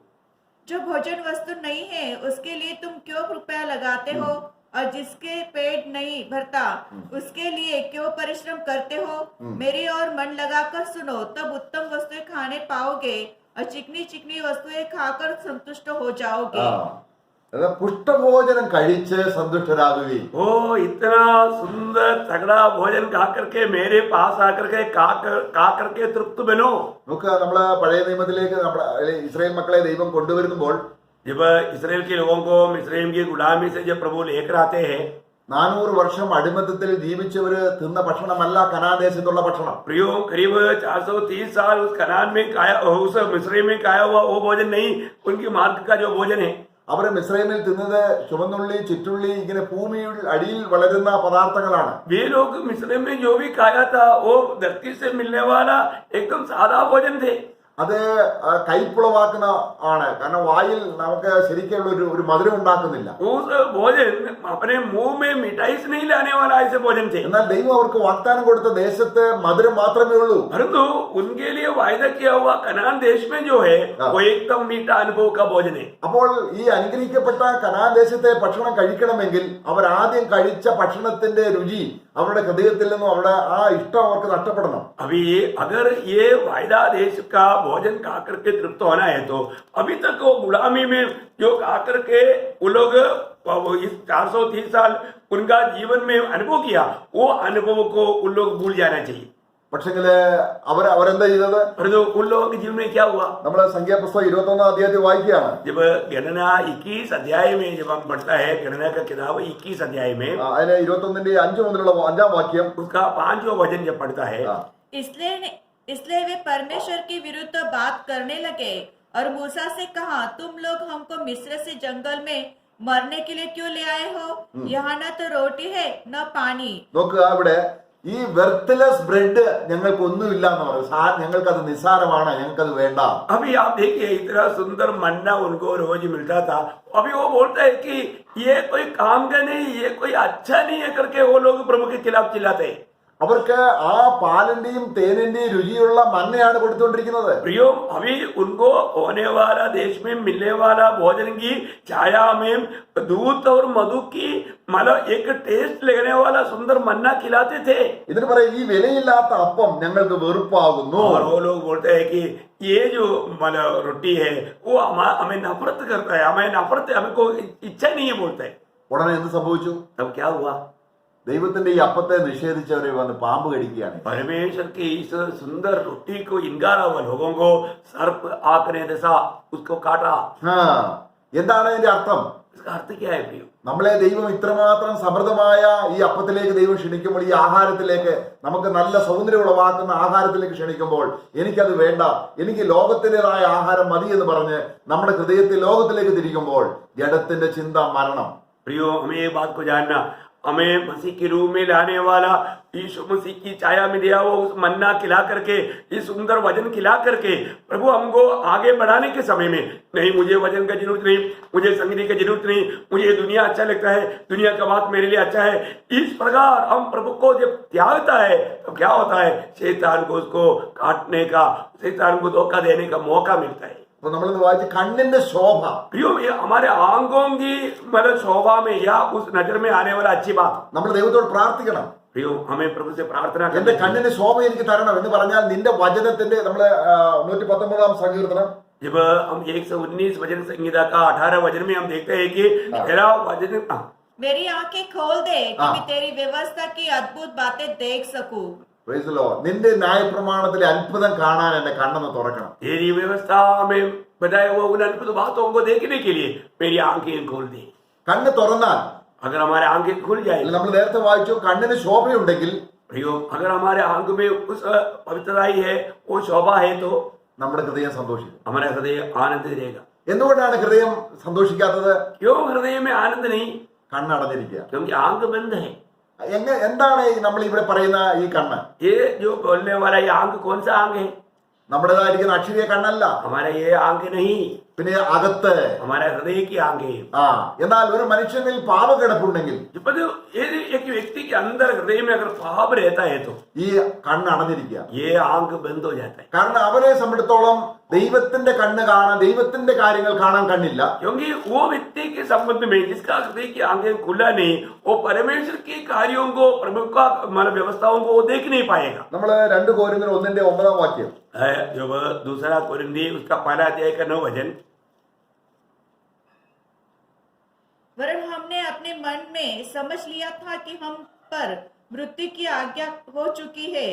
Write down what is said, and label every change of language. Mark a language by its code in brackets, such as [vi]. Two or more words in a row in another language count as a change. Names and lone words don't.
[hi] जो भोजन वस्तु नहीं है उसके लिए तुम क्यों रुपया लगाते हो, और जिसके पेट नहीं भरता उसके लिए क्यों परिश्रम करते हो. मेरी ओर मन लगाकर सुनो, तब उत्तम वस्तुएं खाने पाओगे और चिकनी चिकनी वस्तुएं खाकर संतुष्ट हो जाओगे. [ml] പുഷ്ടഭോജനം കഴിച്ച് സന്തുഷ്ടരാകുകയും. [hi] ओ इतना सुंदर तगड़ा भोजन खा करके मेरे पास आकर के खा करके तृप्त बनो. [ml] നമുക്ക് നമ്മള് പഴയ നിയമത്തിലേക്ക് നമ്മുടെ ഇസ്രായേൽ മക്കളെ ദൈവം കൊണ്ടുവരുമ്പോൾ, [hi] जब इसराइल के लोगों को मिस्रैम की गुलामी से जब प्रभु लेकर आते हैं, [ml] 400 വർഷം അടിമത്തത്തിൽ ജീവിച്ചവര് തിന്ന ഭക്ഷണമല്ല കനാൻ ദേശത്തുള്ള ഭക്ഷണം. [hi] प्रियो, करीब 430 साल उस कनान में खाया, उस मिस्रैम में खाया हुआ वो भोजन नहीं, उनकी मार्ग का जो भोजन है. [ml] അവര് മിസ്രൈമിൽ തിന്നത് ചുവന്നുള്ളി, ചിറ്റുള്ളി, ഇങ്ങനെ ഭൂമിയിൽ അടിയിൽ വളരുന്ന പദാർത്ഥങ്ങളാണ്. [hi] वे लोग मिस्रैम में जो भी खाया था वो धरती से मिलने वाला एकदम सादा भोजन थे. [ml] അത് കൈപ്പുളവാക്കുന്ന ആണ്. കാരണം വായിൽ നമുക്ക് ശരിക്കുള്ള ഒരു മധുരം ഉണ്ടാക്കുന്നില്ല. [hi] उस भोजन अपने मुंह में मिठाई से नहीं लाने वाला ऐसे भोजन थे. [ml] എന്നാൽ ദൈവം അവർക്ക് വാഗ്ദാനം കൊടുത്ത ദേശത്ത് മധുരം മാത്രമേ ഉള്ളൂ. [hi] परंतु उनके लिए वायदा किया हुआ कनान देश में जो है वो एकदम मीठा अनुभव का भोजन है. [ml] അപ്പോൾ ഈ അനുഗ്രഹിക്കപ്പെട്ട കനാൻ ദേശത്തെ ഭക്ഷണം കഴിക്കണമെങ്കിൽ അവർ ആദ്യം കഴിച്ച ഭക്ഷണത്തിന്റെ രുചി അവരുടെ ഹൃദയത്തിൽ നിന്നും അവരുടെ ആ ഇഷ്ടം അവർക്ക് നഷ്ടപ്പെടണം. [hi] अभी अगर ये वायदा देश का भोजन खा करके तृप्त होना है तो अभी तक वो गुलामी में जो खा करके वो लोग इस 430 साल उनका जीवन में अनुभव किया, वो अनुभव को उन लोग भूल जाना चाहिए. [ml] പക്ഷെങ്കില് അവരെന്താ ചെയ്തത്? [hi] परंतु उन लोगों के जीवन में क्या हुआ? [ml] നമ്മള് സംഖ്യാപുസ്തകം 21 അധ്യായത്തിൽ വായിക്കുകയാണ്. [hi] जब गणना 21 अध्याय में जब हम पढ़ता है, गणना का किताब 21 अध्याय में, [ml] അതിന് 21ന്റെ 5 മുതലുള്ള 5-ാം വാക്യം, [hi] उसका 5वां वचन जब पढ़ता है, इसलिए वे परमेश्वर के विरुद्ध बात करने लगे और मूसा से कहा, तुम लोग हमको मिस्र से जंगल में मरने के लिए क्यों ले आए हो? यहाँ न तो रोटी है न पानी. [ml] നോക്കുക, അവിടെ ഈ [en] worthless bread [ml] ഞങ്ങൾക്കൊന്നുമില്ല എന്ന് പറയും. ഞങ്ങൾക്കത് നിസ്സാരമാണ്, ഞങ്ങൾക്കത് വേണ്ട. [hi] अभी आप देखिए इतना सुंदर मन्ना उनको रोज मिलता था, अभी वो बोलता है कि ये कोई काम का नहीं, ये कोई अच्छा नहीं है करके वो लोग प्रभु के खिलाफ चिल्लाते हैं. [ml] അവർക്ക് ആ പാലിന്റെയും തേനിന്റെയും രുചിയുള്ള മന്നയാണ് കൊടുത്തുകൊണ്ടിരിക്കുന്നത്. [hi] प्रियो, अभी उनको होने वाला देश में मिलने वाला भोजन की छाया में दूध और मधु की मतलब एक टेस्ट लगने वाला सुंदर मन्ना खिलाते थे. [ml] ഇതിന് പറയും, ഈ വിലയില്ലാത്ത അപ്പം ഞങ്ങൾക്ക് വെറുപ്പാകുന്നു. [hi] और वो लोग बोलते हैं कि ये जो मतलब रोटी है वो हमें नफरत करता है, हमें नफरत, हमको इच्छा नहीं है बोलते हैं. [ml] ഉടനെ എന്ത് സംഭവിച്ചു? [hi] तब क्या हुआ? [ml] ദൈവത്തിന്റെ ഈ അപ്പത്തെ നിഷേധിച്ചവരെ വന്ന് പാമ്പ് കടിക്കുകയാണ്. [hi] परमेश्वर की इस सुंदर रोटी को इनकारा हुआ लोगों को सर्प आकर ने दसा उसको काटा. [ml] എന്താണ് അതിന്റെ അർത്ഥം? [hi] इसका अर्थ क्या है प्रियो? [ml] നമ്മളെ ദൈവം ഇത്രമാത്രം സമൃദ്ധമായ ഈ അപ്പത്തിലേക്ക് ദൈവം ക്ഷണിക്കുമ്പോൾ, ഈ ആഹാരത്തിലേക്ക്, നമുക്ക് നല്ല സൗന്ദര്യം ഉളവാക്കുന്ന ആഹാരത്തിലേക്ക് ക്ഷണിക്കുമ്പോൾ, എനിക്കത് വേണ്ട, എനിക്ക് ലോകത്തിൻ്റെതായ ആഹാരം മതി എന്ന് പറഞ്ഞ് നമ്മുടെ ഹൃദയത്തിൽ ലോകത്തിലേക്ക് തിരിക്കുമ്പോൾ ജഡത്തിന്റെ ചിന്ത മരണം. [hi] प्रियो, हमें ये बात को जानना, हमें मसीह के रूप में लाने वाला यीशु मसीह की छाया में दिया हुआ उस मन्ना खिला करके, इस सुंदर वजन खिला करके प्रभु हमको आगे बढ़ाने के समय में, नहीं मुझे वजन का जरूरत नहीं, मुझे संगीत की जरूरत नहीं, मुझे दुनिया अच्छा लगता है, दुनिया का बात मेरे लिए अच्छा है, इस प्रकार हम प्रभु को जब त्यागता है तो क्या होता है, शैतान को उसको काटने का, शैतान को धोखा देने का मौका मिलता है। [ml] അപ്പൊ നമ്മളിന്ന് വായിച്ച കണ്ണിന്റെ ശോഭ, [hi] प्रियो ये हमारे आंखों की मतलब शोभा में या उस नजर में आने वाला अच्छी बात, [ml] നമ്മൾ ദൈവത്തോട് പ്രാർത്ഥിക്കണം. [hi] प्रियो हमें प्रभु से प्रार्थना [ml] എന്റെ [hi] करनी चाहिए। [ml] കണ്ണിന്റെ ശോഭ എനിക്ക് തരണം എന്ന് പറഞ്ഞാൽ നിന്റെ വചനത്തിന്റെ നമ്മള് 119 സങ്കീർത്തനം [hi] जब हम 119 वचन संहिता का 18 वचन में हम देखते हैं कि तेरा वचन मेरी आंखें खोल दे कि हाँ। मैं तेरी व्यवस्था की अद्भुत बातें देख सकूं। [en] Praise the Lord. [ml] നിന്റെ ന്യായപ്രമാണത്തിലെ അത്ഭുതം കാണാൻ എന്റെ കണ്ണെന്ന് തുറക്കണം. [hi] तेरी व्यवस्था में बताए हुआ उन अद्भुत बातों को देखने के लिए मेरी आंखें खोल दे। [ml] കണ്ണ് തുറന്നാൽ, [hi] अगर हमारे आंखें खुल जाए, [ml] നമ്മൾ നേരത്തെ വായിച്ചു, കണ്ണിന് ശോഭയുണ്ടെങ്കിൽ [hi] प्रियो अगर हमारे आंख में उस पवित्रताई है, वो शोभा है, तो [ml] നമ്മുടെ ഹൃദയം സന്തോഷിക്കും. [hi] हमारा हृदय आनंद रहेगा। [ml] എന്തുകൊണ്ടാണ് ഹൃദയം സന്തോഷിക്കാത്തത്? [hi] क्यों हृदय में आनंद नहीं? [ml] കണ്ണടഞ്ഞിരിക്കുക. [hi] क्योंकि आंख बंद है। [ml] എന്താണ് നമ്മൾ ഇവിടെ പറയുന്ന ഈ കണ്ണ്? [hi] ये जो बोलने वाला ये आंख कौन सा आंख है? [ml] നമ്മുടേതായിരിക്കുന്ന അക്ഷരീയ കണ്ണല്ല, [hi] हमारा ये आंख नहीं, [ml] പിന്നെ അകത്ത്. [hi] हमारा हृदय की आंख है। [ml] എന്നാൽ ഒരു മനുഷ്യനിൽ പാപകിടപ്പുണ്ടെങ്കിൽ, [hi] जब यदि एक व्यक्ति के अंदर हृदय में अगर पाप रहता है तो [ml] ഈ കണ്ണ് അടഞ്ഞിരിക്കുക. [hi] ये आंख बंद हो जाता है। [ml] കാരണം അവരെ സംബന്ധിച്ചിടത്തോളം ദൈവത്തിന്റെ കണ്ണ് കാണാൻ, ദൈവത്തിന്റെ കാര്യങ്ങൾ കാണാൻ കണ്ണില്ല. [hi] क्योंकि वो व्यक्ति के संबंध में जिसका हृदय की आंखें खुला नहीं, वो परमेश्वर के कार्यों को, प्रभु का मतलब व्यवस्थाओं को वो देख नहीं पाएगा। [ml] നമ്മൾ 2 കോരിന്ത്യർ 1:9 [hi] जब दूसरा कोरिन्थी उसका 1 अध्याय का 9 वचन, वरन हमने अपने मन में समझ लिया था कि हम पर मृत्यु की आज्ञा हो चुकी है।